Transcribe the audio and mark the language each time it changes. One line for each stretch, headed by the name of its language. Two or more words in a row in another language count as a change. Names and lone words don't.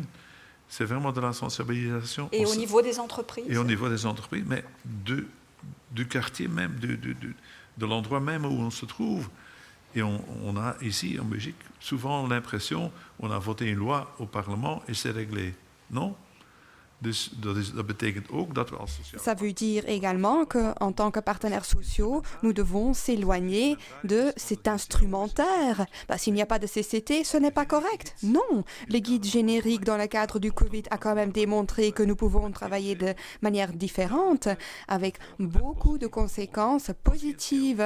French: C'est vraiment de la sensibilisation. Et au niveau des entreprises? Et au niveau des entreprises, mais du quartier même, de l'endroit même où on se trouve. Et on a ici, en Belgique, souvent l'impression qu'on a voté une loi au Parlement et c'est réglé. Non?
Dutch: Dat betekent ook dat we als sociaal...
French: Ça veut dire également qu'en tant que partenaires sociaux, nous devons s'éloigner de cet instrumentaire. S'il n'y a pas de CCT, ce n'est pas correct. Non, le guide générique dans le cadre du Covid a quand même démontré que nous pouvons travailler de manière différente, avec beaucoup de conséquences positives.